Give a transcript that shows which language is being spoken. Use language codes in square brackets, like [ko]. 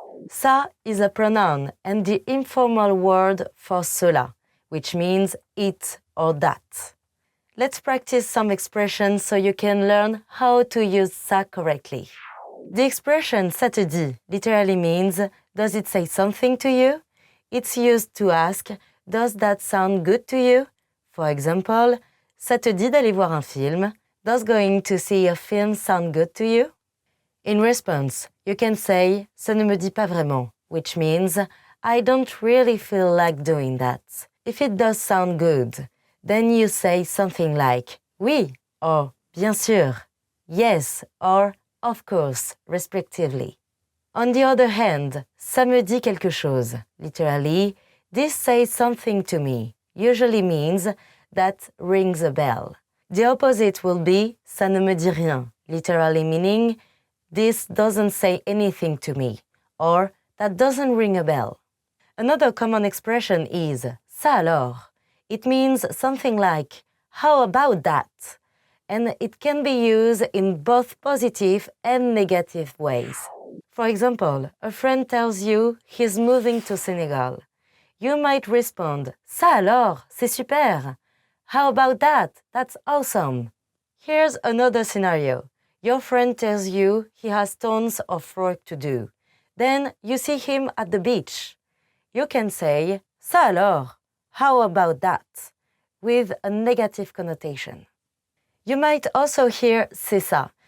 [en] Ça is a pronoun and the informal word for cela, which means it or that. Let's practice some expressions so you can learn how to use ça correctly. The expression [fr] ça te dit [en] literally means, does it say something to you? It's used to ask, does that sound good to you? For example, [fr] ça te dit d'aller voir un film? [en] Does going to see a film sound good to you? In response, you can say, [fr] ça ne me dit pas vraiment, [en] which means, I don't really feel like doing that. If it does sound good, then you say something like, oui, or [fr] bien sûr, [en] yes, or of course, respectively. On the other hand, [fr] ça me dit quelque chose. [en] Literally, this says something to me, usually means that rings a bell. The opposite will be [fr] ça ne me dit rien, [en] literally meaning this doesn't say anything to me, or that doesn't ring a bell. Another common expression is [fr] ça alors. [en] It means something like how about that? And it can be used in both positive and negative ways. For example, a friend tells you he's moving to Senegal. You might respond, [fr] ça alors, c'est super. [en] How about that? That's awesome. Here's another scenario. Your friend tells you he has tons of work to do. Then you see him at the beach. You can say, [fr] ça alors, [en] how about that? With a negative connotation. You might also hear [fr] c'est ça.